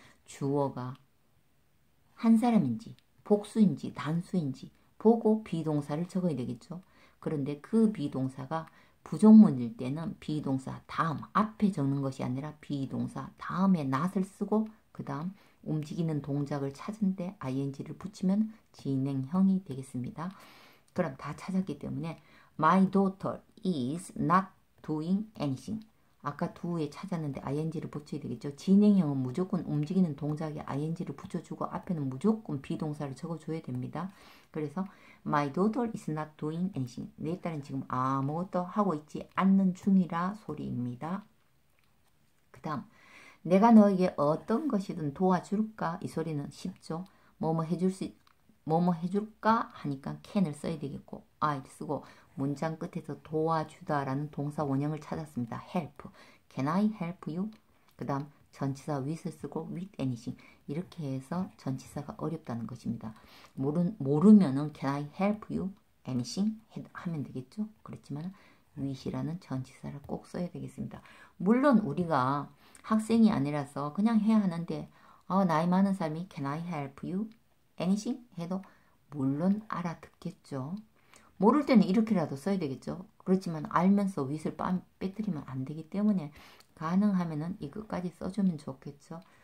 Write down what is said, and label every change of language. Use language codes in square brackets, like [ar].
[ko] 주어가 한 사람인지 복수인지 단수인지 보고 비동사를 적어야 되겠죠. 그런데 그 비동사가 부정문일 때는 비동사 다음 앞에 적는 것이 아니라 비동사 다음에 not을 쓰고 그 다음 움직이는 동작을 찾은 데 ing를 붙이면 진행형이 되겠습니다. 그럼 다 찾았기 때문에 [en] My daughter is not doing anything. [ko] 아까 do에 찾았는데 ing를 붙여야 되겠죠. 진행형은 무조건 움직이는 동작에 ing를 붙여주고 앞에는 무조건 비동사를 적어줘야 됩니다. [en] 그래서 My daughter is not doing anything. [ko] 내 딸은 지금 아무것도 하고 있지 않는 중이라 소리입니다. 그 다음 내가 너에게 어떤 것이든 도와줄까? 이 소리는 쉽죠. 뭐뭐 해줄까? 하니까 can을 써야 되겠고 I'를 쓰고 문장 끝에서 도와주다라는 동사 원형을 찾았습니다. help. [en] Can I help you? [ko] 그 다음 전치사 [en] with을 쓰고 with anything. [ko] 이렇게 해서 전치사가 어렵다는 것입니다. 모르면은 [en] can I help you? anything? 하면 되겠죠. [ko] 그렇지만 with이라는 전치사를 꼭 써야 되겠습니다. 물론 우리가 학생이 아니라서 그냥 해야 하는데 나이 많은 사람이 [en] can I help you? [ko] anything? 해도 물론 알아듣겠죠. 모를 때는 이렇게라도 써야 되겠죠. 그렇지만 알면서 with을 빼뜨리면 안 되기 때문에 가능하면은 이것까지 써주면 좋겠죠.